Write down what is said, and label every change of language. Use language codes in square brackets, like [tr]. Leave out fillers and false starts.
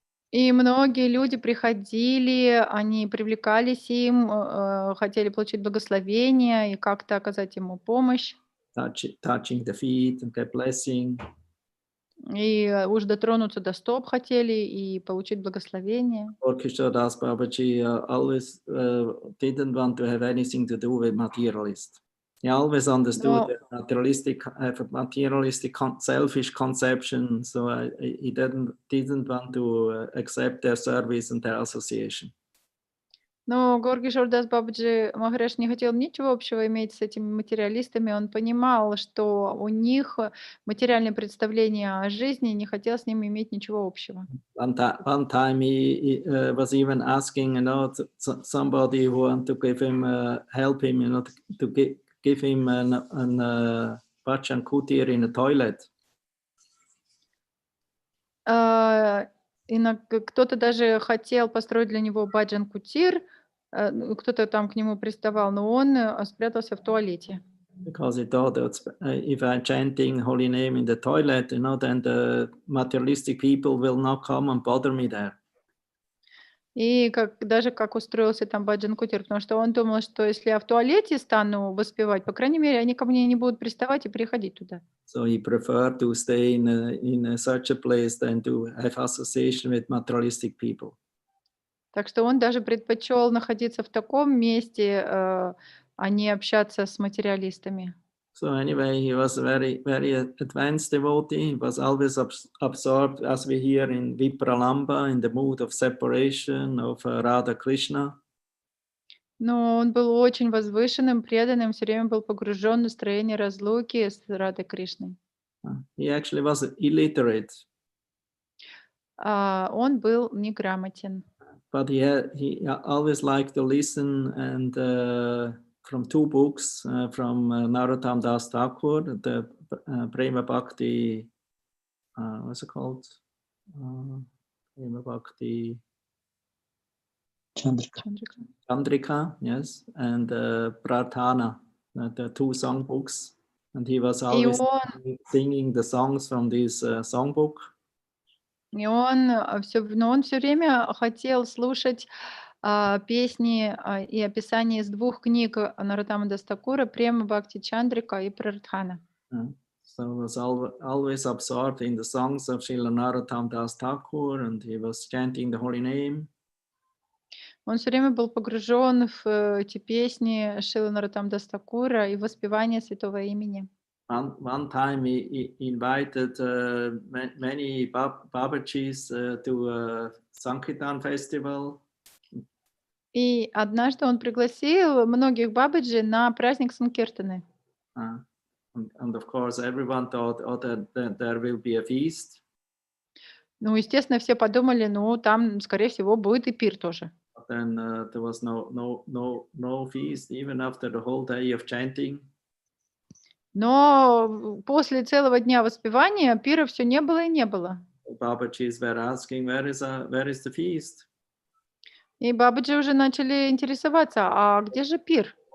[ru] И многие люди приходили, они привлекались им, хотели получить благословение и как-то оказать ему помощь. [en] Touching the feet and get blessing. [ru] И уж дотронуться до стоп хотели и получить благословение. [en] Orkishodas Babaji always didn't want to have anything to do with materialist. He always understood [ru] Но [en] that materialistic have a materialistic selfish conception, so he didn't want to accept their service and their association. [ru] Но Горги Шордас Бабаджи Махараш не хотел ничего общего иметь с этими материалистами. Он понимал, что у них материальное представление о жизни, не хотел с ними иметь ничего общего. [en] One time he was even asking, somebody who want to give him help him, to give him an bhajan kutir in a toilet. [ru] Кто-то даже хотел построить для него баджан-кутир, кто-то там к нему приставал, но он спрятался в туалете. [en] Because he thought that if I'm chanting holy name in the toilet, then the materialistic people will not come and bother me there. [ru] И как устроился там баджан-кутир, потому что он думал, что если я в туалете стану воспевать, по крайней мере, они ко мне не будут приставать и приходить туда. [en] So he preferred to stay in such a place than to have association with materialistic people. [ru] Так что он даже предпочел находиться в таком месте, а не общаться с материалистами. [en] So anyway, he was a very, very advanced devotee. He was always absorbed, as we hear in Vipralamba, in the mood of separation of Radha Krishna. [ru] Но он был очень возвышенным, преданным, все время был погружен в настроение разлуки с Радой Кришной. [en] He actually was illiterate. [ru] Он был неграмотен. [en] But he always liked to listen and from two books from Narottam Das Thakur, the Prema Bhakti, what's it called? Prema Bhakti Chandrika, yes, and Prarthana, the two songbooks. And he was always singing the songs from this songbook. [ru] И он все время хотел слушать песни и описания из двух книг Нароттама Дас Такура, Према Бхакти Чандрика и Прартхана. [en] So he was always absorbed in the songs of Srila Narottam Das Thakur, and he was chanting the holy name. [ru] Он все время был погружен в эти песни Шрилы Нароттама Дас Такура и воспевание святого имени. [en] One time he invited many Babajis to a Sankirtan festival. [ru] И однажды он пригласил многих бабаджи на праздник Санкиртаны. [en] And of course, everyone thought, that there will be a feast. [ru] Ну, естественно, все подумали, там, скорее всего, будет и пир тоже. [en] But then there was no feast, even after the whole day of chanting. [ru] Но после целого дня воспевания пира все не было и не было. [en] Babajis were asking, where is the feast? [ru] И бабаджи уже начали интересоваться, а где же пир?